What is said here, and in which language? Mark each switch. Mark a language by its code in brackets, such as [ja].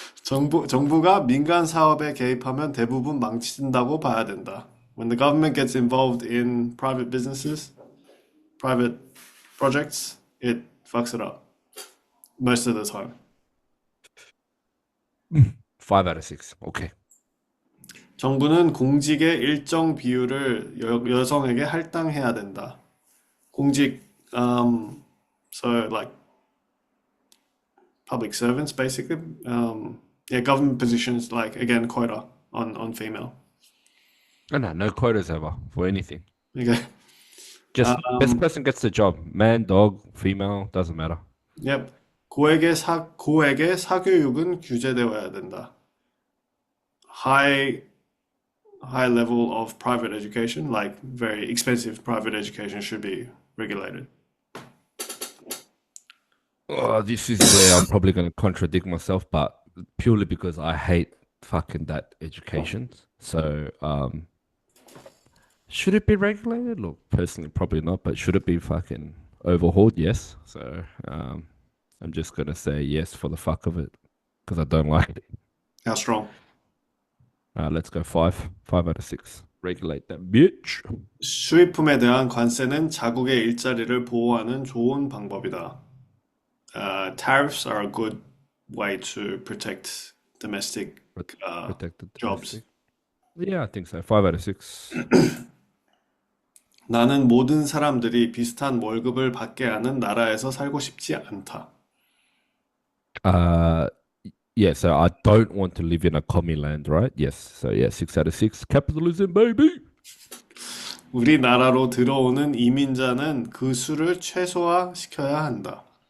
[ko] 정부가 민간 사업에 개입하면 대부분 망친다고 봐야 된다. [en] When the government gets involved in private businesses, private projects, it fucks it up most of the time. 5 out of 6. Okay. [ko] 정부는 공직의 일정 비율을 여성에게 할당해야 된다. [en] 공직, so like public servants, basically. Yeah, government positions, like again, quota on female. No quotas ever for anything. Okay. Just best person gets the job. Man, dog, female, doesn't matter. Yep. [ko] 고액의 사교육은 규제되어야 된다. [en] High level of private education, like very expensive private education, should be regulated. Oh, this is where I'm probably going to contradict myself, but purely because I hate fucking that education. So, should it be regulated? Look, personally, probably not, but should it be fucking overhauled? Yes. So, I'm just going to say yes for the fuck of it because I don't like it. How strong? Let's go 5. 5 out of 6. Regulate that bitch. [ko] 수입품에 대한 관세는 자국의 일자리를 보호하는 좋은 방법이다. [en] Tariffs are a good way to protect domestic Protect the jobs. domestic. Yeah, I think so. 5 out of 6. [ko] 나는 모든 사람들이 비슷한 월급을 받게 하는 나라에서 살고 싶지 않다. [en] Yeah, so I don't want to live in a commie land, right? Yes. So yeah, 6 out of 6. Capitalism, baby. [ko] 우리나라로 들어오는 이민자는 그 수를 최소화시켜야 한다.